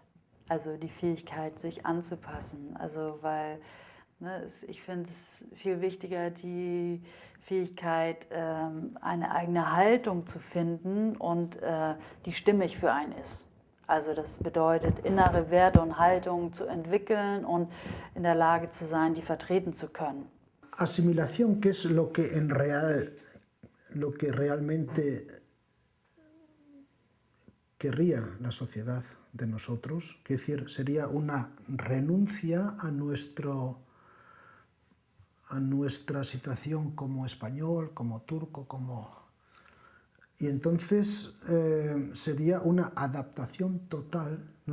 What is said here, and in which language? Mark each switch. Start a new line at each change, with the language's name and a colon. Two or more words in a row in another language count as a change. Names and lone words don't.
German: Also die Fähigkeit, sich anzupassen. Also weil ich finde es viel wichtiger, die Fähigkeit, eine eigene Haltung zu finden und die stimmig für einen ist. Also das bedeutet, innere Werte und Haltungen zu entwickeln und in der Lage zu sein, die vertreten zu können.
Spanish: Asimilación, ¿qué es lo que realmente querría la sociedad de nosotros, es decir, sería una renuncia a nuestra situación como español, como turco, y entonces sería una adaptación total, ¿no?